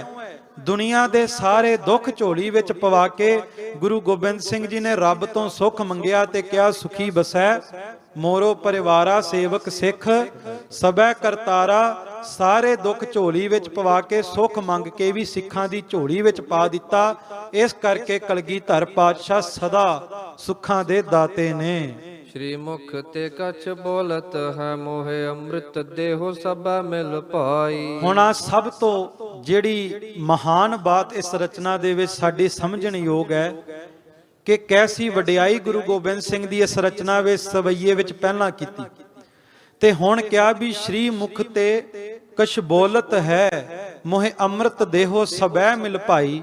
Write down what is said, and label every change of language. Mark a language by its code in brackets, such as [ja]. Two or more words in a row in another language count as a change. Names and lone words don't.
[pa] ਦੁਨੀਆ ਦੇ ਸਾਰੇ ਦੁੱਖ ਝੋਲੀ ਵਿੱਚ ਪਵਾ ਕੇ ਗੁਰੂ ਗੋਬਿੰਦ ਸਿੰਘ ਜੀ ਨੇ ਰੱਬ ਤੋਂ ਸੁੱਖ ਮੰਗਿਆ ਤੇ ਕਿਹਾ [bra] ਸੁਖੀ ਬਸੈ ਮੋਰੋ ਪਰਿਵਾਰਾ ਸੇਵਕ ਸਿੱਖ ਸਭੈ ਕਰਤਾਰਾ। [pa] ਸਾਰੇ ਦੁੱਖ ਝੋਲੀ ਵਿੱਚ ਪਵਾ ਕੇ ਸੁੱਖ ਮੰਗ ਕੇ ਵੀ ਸਿੱਖਾਂ ਦੀ ਝੋਲੀ ਵਿੱਚ ਪਾ ਦਿੱਤਾ। ਇਸ ਕਰਕੇ ਕਲਗੀਧਰ ਪਾਤਸ਼ਾਹ ਸਦਾ ਸੁੱਖਾਂ ਦੇ ਦਾਤੇ ਨੇ। [bra] श्री मुख ते कछ बोलत है मोहे अमृत देहो सब मिल पाई। [pa] ਹੁਣ ਆ ਸਭ ਤੋਂ ਜਿਹੜੀ ਮਹਾਨ ਬਾਤ ਇਸ ਰਚਨਾ ਦੇ ਵਿੱਚ ਸਾਡੀ ਸਮਝਣ ਯੋਗ ਹੈ ਕਿ ਕੈਸੀ ਵਡਿਆਈ ਗੁਰੂ ਗੋਬਿੰਦ ਸਿੰਘ ਦੀ ਇਸ ਰਚਨਾ ਵਿੱਚ ਸਵਈਏ ਵਿੱਚ ਪਹਿਲਾਂ ਕੀਤੀ। ਤੇ ਹੁਣ ਕਿਹਾ ਵੀ [bra] ਸ਼੍ਰੀ ਮੁਖ ਤੇ ਕਛ ਬੋਲਤ ਹੈ ਮੋਹਿ ਅੰਮ੍ਰਿਤ ਦੇਹੋ ਸਬੈ ਮਿਲ ਭਾਈ।